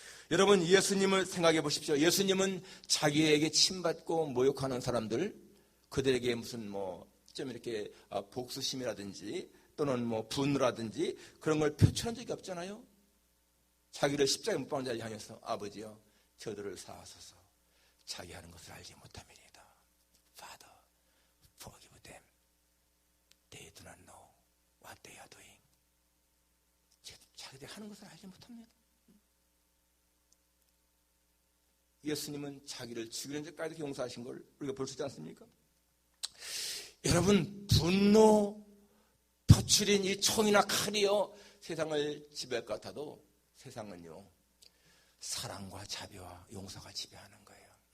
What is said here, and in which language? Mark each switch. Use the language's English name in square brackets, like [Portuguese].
[Korean] 여러분, 예수님을 생각해 보십시오. 예수님은 자기에게 침받고 모욕하는 사람들, 그들에게 무슨 좀 이렇게 복수심이라든지 또는 분노라든지 그런 걸 표출한 적이 없잖아요. 자기를 십자가에 못 박은 자를 향해서 아버지여, 저들을 사하소서, 자기 하는 것을 알지 못함이니이다. [English] Father, forgive them. They do not know what they are doing. [Korean] 자기들이 하는 것을 알지 못합니다. 예수님은 자기를 죽이는 데까지 용서하신 걸 우리가 볼 수 있지 않습니까? 여러분, 분노, 표출인 이 총이나 칼이요, 세상을 지배할 것 같아도 세상은요, 사랑과 자비와 용서가 지배하는 거예요.